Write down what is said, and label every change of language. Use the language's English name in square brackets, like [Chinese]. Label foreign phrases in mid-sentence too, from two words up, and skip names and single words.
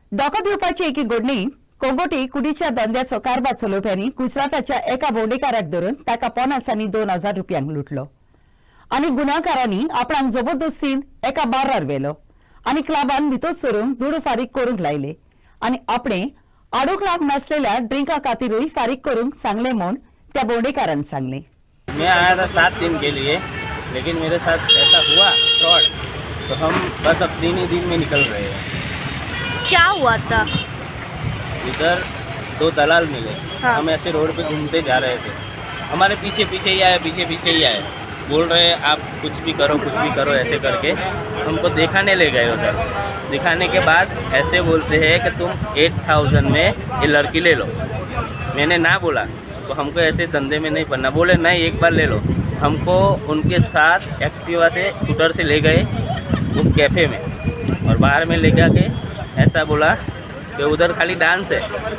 [Konkani] दोका दिवपाची एके घडणी कोंगोटी कुडीच्या धंद्याचो कारभार चलोवप्यांनी गुजराताच्या एका भोंवडेकाराक धरून ताका 50 आनी 2000 रुपयांक लुटलो आनी गुन्यांवकारांनी आपणाक जबरदस्तीन एका बार्रार व्हेलो आनी क्लबान भितर सरून दुडू फारीक करूंक लायले आनी आपणे आडूक लाग नासलेल्या ड्रिंका खातीरूय फारीक करूंक सांगले म्हूण त्या भोंवडेकारान सांगले [Hindi] मैं आया था 7 दिन के लिए लेकिन मेरे साथ ऐसा हुआ फ्रॉड तो हम बस अब 3 ही दिन में निकल रहे हैं क्या हुआ था इधर 2 दलाल मिले हाँ। हम ऐसे रोड पे घूमते जा रहे थे हमारे पीछे पीछे ही आए बोल रहे आप कुछ भी करो ऐसे करके हमको दिखाने ले गए उधर दिखाने के बाद ऐसे बोलते हैं कि तुम 8000 में ये लड़की ले लो मैंने ना बोला तो हमको ऐसे धंधे में नहीं पड़ना बोले नहीं एक बार ले लो हमको उनके साथ एक्टिवा से स्कूटर से ले गए वो कैफ़े में और बाहर में ले जाके ऐसा बोला कि उधर खाली डांस है